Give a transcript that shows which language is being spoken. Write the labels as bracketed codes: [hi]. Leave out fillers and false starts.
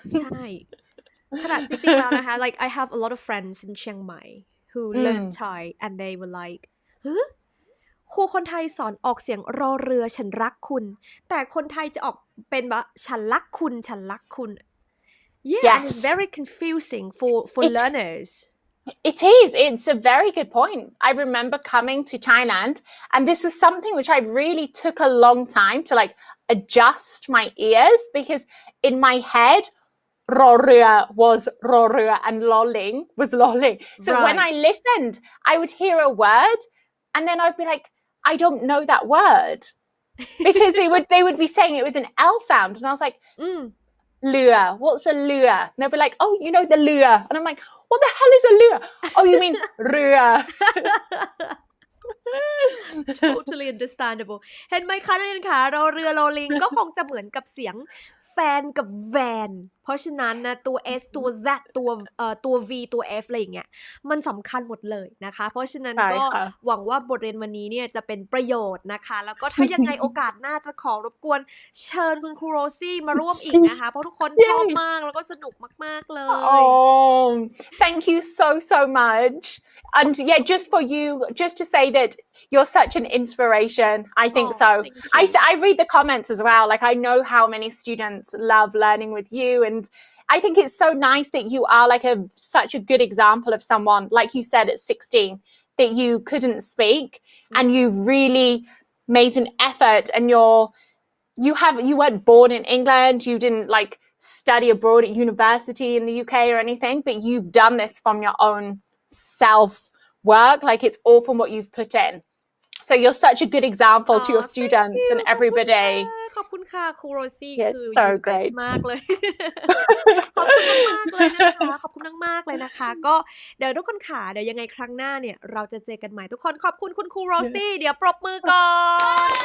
[th] ใช่ขนาดจริงๆแล้วนะคะ [en] like I have a lot of friends in Chiang Mai who learn Thai and they were like [th] ครูคนไทยสอนออกเสียงรอเรือฉันรักคุณแต่คนไทยจะออกเป็นแบบฉันรักคุณฉันรักคุณ [en] Yeah, it's very confusing for learners. It is. It's a very good point. I remember coming to Thailand, and this was something which I really took a long time to like adjust my ears because in my head, Roria was Roria and lolling was lolling. So when I listened, I would hear a word, and then I'd be like, I don't know that word because they would be saying it with an L sound, and I was like, Lure, what's a lure? And they'll be like, oh, you know the lure. And I'm like, what the hell is a lure? Oh, you mean lure. Totally understandable [th] เห็นไหมคะนักเรียนคะรอเรือรอลิงก็คงจะเหมือนกับเสียงแฟนกับแวนเพราะฉะนั้นนะตัว S ตัว Z ตัว V ตัว F อะไรอย่างเงี้ยมันสำคัญหมดเลยนะคะเพราะฉะนั้นก็หวังว่าบทเรียนวันนี้เนี่ยจะเป็นประโยชน์นะคะแล้วก็ถ้ายังไงโอกาสหน้าจะขอรบกวนเชิญคุณครูโรซี่มาร่วมอีกนะคะเพราะทุกคนชอบมากแล้วก็สนุกมากๆเลย [en] thank you so much and yeah just to say that you're such an inspiration I think so I read the comments as well like I know how many students love learning with you and I think it's so nice that you are like such a good example of someone like you said at 16 that you couldn't speak and you really made an effort and you weren't born in England you didn't like study abroad at university in the UK or anything but you've done this from your own self work like it's all from what you've put in so you're such a good example to your students and everybody [th] ขอบคุณค่ะครูโรซี่ คือ [en] so great [th] มากเลยขอบคุณมากเลยนะคะขอบคุณมากเลยนะคะก็เดี๋ยวทุกคนค่ะเดี๋ยวยังไงครั้งหน้าเนี่ยเราจะเจอกันใหม่ทุกคนขอบคุณคุณครูโรซี่เดี๋ยวปรบมือก่อน